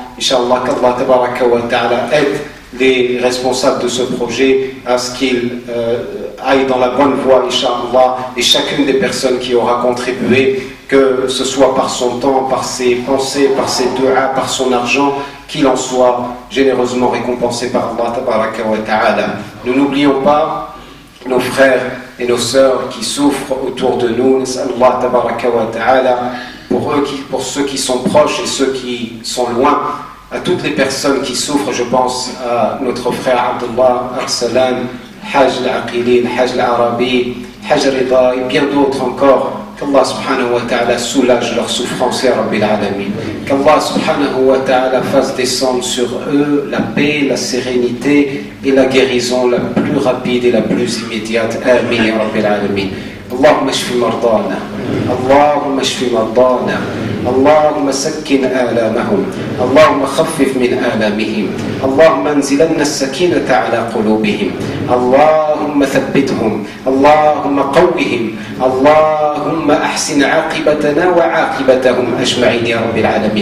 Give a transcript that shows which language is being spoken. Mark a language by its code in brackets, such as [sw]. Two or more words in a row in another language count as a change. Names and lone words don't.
[fr] Inch'Allah, qu' [ar] الله تبارك وتعالى [fr] aide les responsables de ce projet à ce qu'ils aillent dans la bonne voie, Inch'Allah, et chacune des personnes qui aura contribué, que ce soit par son temps, par ses pensées, par ses du'a, par son argent, qu'il en soit généreusement récompensé par [ar] الله تبارك وتعالى. [fr] Nous n'oublions pas nos frères et nos sœurs qui souffrent autour de nous. [ar] الله تبارك وتعالى, [fr] pour ceux qui sont proches et ceux qui sont loin, à toutes les personnes qui souffrent, je pense à notre frère Abdullah Arsalan, Hajj al-Aqili, Hajj al-Arabi, Hajj Rida et bien d'autres encore. Qu' [ar] الله سبحانه وتعالى [fr] soulage leur souffrance, [ar] يا رب العالمين. [fr] Qu' [ar] الله سبحانه وتعالى [fr] fasse descendre sur eux la paix, la sérénité et la guérison la plus rapide et la plus immédiate. [ar] آمين يا رب العالمين. اللهم اشف مرضانا اللهم اشف مرضانا اللهم سكن آلامهم اللهم خفف من آلامهم اللهم انزلن السكينة على قلوبهم اللهم ثبتهم اللهم قوهم اللهم أحسن عاقبتنا وعاقبتهم أجمعين يا رب العالمين.